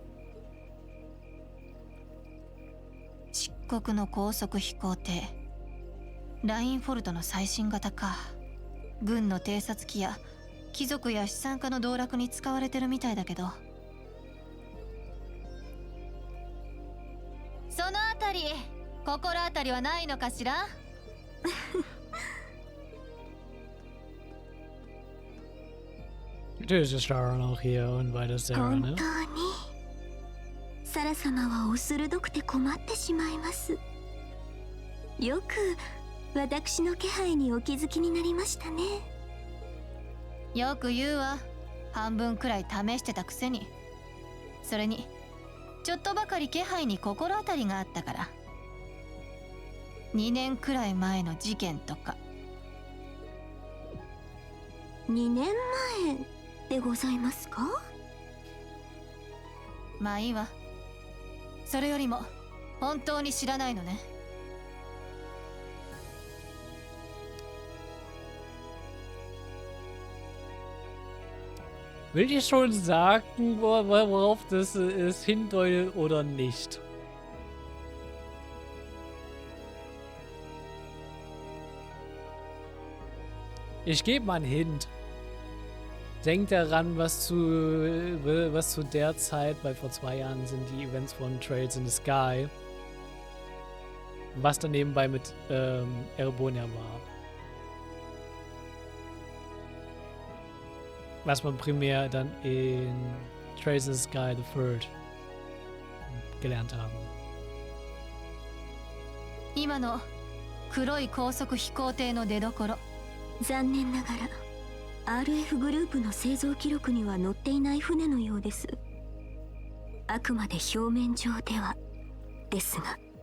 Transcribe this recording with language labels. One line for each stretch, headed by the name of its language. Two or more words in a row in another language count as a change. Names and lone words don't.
Japanese: 漆黒の高速飛行艇ラインフォルトの最新型か。軍の偵察機や貴族や資産家の道楽に使われてるみたいだけど、そのあたり心当たりはないのかしら？
German: Du bist Sharon auch hier und weiter Sarah,
Japanese: 本
German: ne?
Japanese: 当にサラ様はお鋭くて困ってしまいます。よく私の気配にお気づきになりましたね。よく言うわ。半分くらい試してたくせに。それにちょっとばかり気配に心当たりがあったから。2年くらい前の事件とか。 2年前でございますか？まあいいわ。それよりも本当に知らないのね。
German: Will ich schon sagen, worauf das ist, hindeutet oder nicht? Ich gebe mal einen Hint. Denkt daran, was zu der Zeit, weil vor 2 Jahren sind die Events von Trails in the Sky, was dann nebenbei mit Erebonia war. Was man primär dann in Trails in the Sky the Third gelernt haben.
Japanese: 今の黒い高速飛行艇の出所。残念ながら RF グループの製造記録には載っていない船のようです。あくまで表面上ではですが。